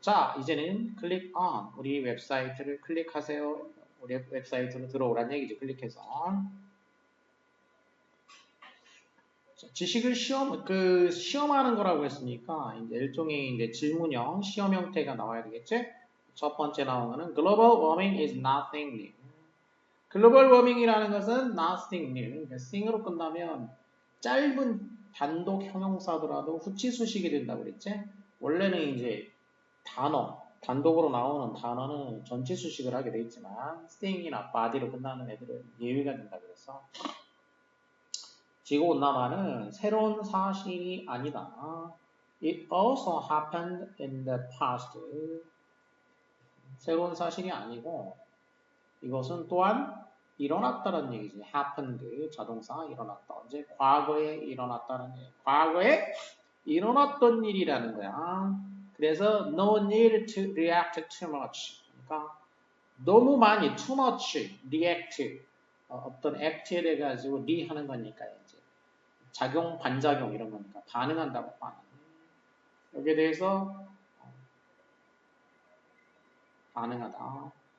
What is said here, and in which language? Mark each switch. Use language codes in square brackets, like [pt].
[ko] 자, 이제는 click on 우리 웹사이트를 클릭하세요. 우리 웹사이트로 들어오란 얘기죠. 클릭해서. 자, 지식을 시험하는 거라고 했으니까 이제 일종의 이제 질문형 시험 형태가 나와야 되겠지? 첫 번째 나온 거는 [en] Global warming is nothing new. [ko] 글로벌 워밍이라는 것은 nothing new. 그러니까 thing으로 끝나면 짧은 단독 형용사더라도 후치수식이 된다고 그랬지? 원래는 이제 단독으로 나오는 단어는 전치수식을 하게 돼 있지만 thing이나 body로 끝나는 애들은 예외가 된다고 그랬어. 지구온난화는 새로운 사실이 아니다. [en] It also happened in the past. [ko] 새로운 사실이 아니고 이것은 또한 일어났다는 얘기지. happened 자동사 일어났다. 언제? 과거에 일어났다는 얘기. 과거에 일어났던 일이라는 거야. 그래서 [en] no need to react too much. [ko] 그러니까 너무 많이 too much react 어떤 act에 대해 가지고 하는 거니까 이제 작용 반작용 이런 거니까 반응한다고 반응. 여기에 대해서 반응하다.